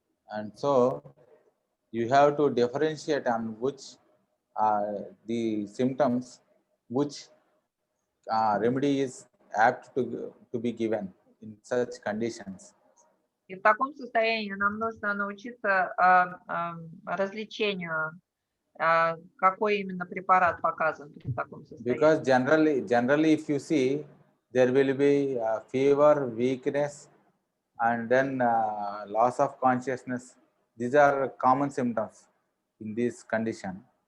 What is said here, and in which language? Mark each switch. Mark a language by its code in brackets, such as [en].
[en] And so you have to differentiate on which the symptoms which remedy is apt to be given in such conditions. [ru] И в таком состоянии нам нужно научиться различению, какой именно препарат показан при таком состоянии. [en] Because generally, if you see, there will be fever, weakness, and then loss of consciousness. These are common symptoms in this condition.